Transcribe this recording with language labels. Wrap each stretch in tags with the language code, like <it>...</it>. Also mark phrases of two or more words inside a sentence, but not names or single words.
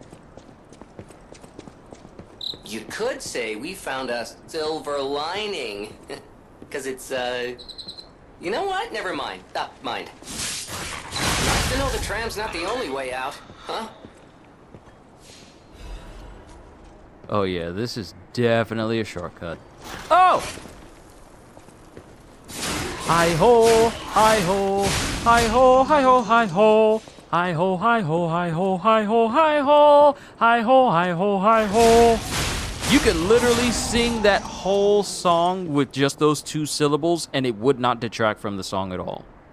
<en>You could say we found a silver lining. Because it's, You know what? Never mind. Mind. Nice to know the tram's not the only way out, huh? Oh yeah, this is definitely a shortcut. Oh! Hi-ho, hi-ho, hi-ho, hi-ho, hi-ho. Hi-ho, hi-ho, hi-ho, hi-ho, hi-ho, hi-ho, hi-ho, hi-ho. You could literally sing that whole song with just those 2 syllables, and it would not detract from the song at all.</en>